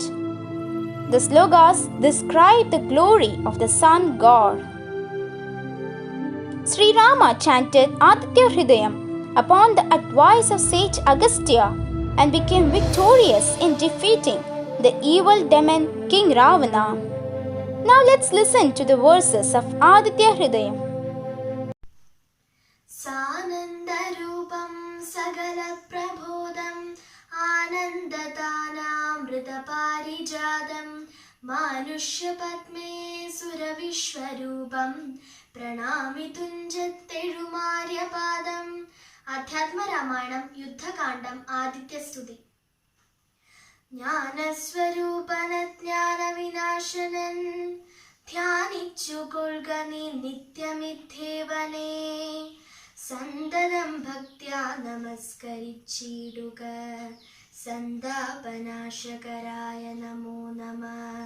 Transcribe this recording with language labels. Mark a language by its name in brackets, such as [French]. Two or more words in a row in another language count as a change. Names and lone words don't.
[English] The slogas describe the glory of the sun god. Sri Rama chanted Aditya Hridayam upon the advice of sage Agastya and became victorious in defeating the evil demon King Ravana. Now let's listen to the verses of Aditya Hridayam. [Sanskrit] सानन्दरूपं सकलप्रबोधम् आनन्ददानामृतपारिजातं मानुष्यपद्मे सुरविश्वरूपं प्रणामितुञ्जत्तेळुमार्यपादम्. [Malayalam] അധ്യാത്മരാമായണം യുദ്ധകാന്ഡം ആദിത്യസ്തുതി. ജ്ഞാനസ്വരൂപന ജ്ഞാനവിനാശനൻ ധ്യാനിച്ചുകൊള്ളുക നീ നിത്യമിഥ്യേവനെ. സന്തതം ഭക്ത്യാ നമസ്കരിച്ചിടുക സന്താപനാശകരായ നമോ നമഃ.